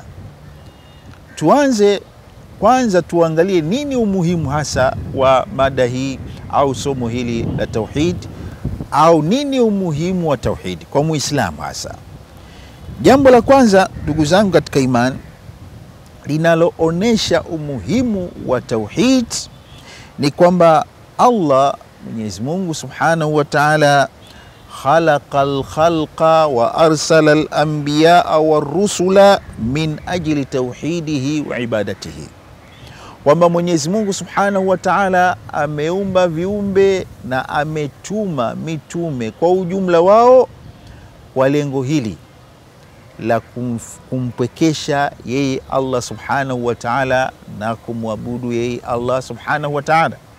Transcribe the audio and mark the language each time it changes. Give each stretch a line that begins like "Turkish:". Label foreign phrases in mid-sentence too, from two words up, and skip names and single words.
Swahili: Tuanze kwanza, tuangalie nini umuhimu hasa wa mada hii au somo hili la tauhid, au nini umuhimu wa tauhid kwa Muislamu hasa. Jambo la kwanza, ndugu zangu katika imani, linaloonesha umuhimu wa tauhid ni kwamba Allah Mwenyezi Mungu
Arabic: سبحانه وتعالى خلق الخلق وأرسل الأنبياء والرسل من أجل توحيده وعبادته,
Swahili: kwamba Mwenyezi Mungu
Arabic: سبحانه وتعالى
Swahili: ameumba viumbe na ametuma mitume kwa ujumla wao kwa lengo hili la kumpwekesha yeye Allah
Arabic: سبحانه وتعالى
Swahili: na kumwabudu yeye Allah
Arabic: سبحانه وتعالى.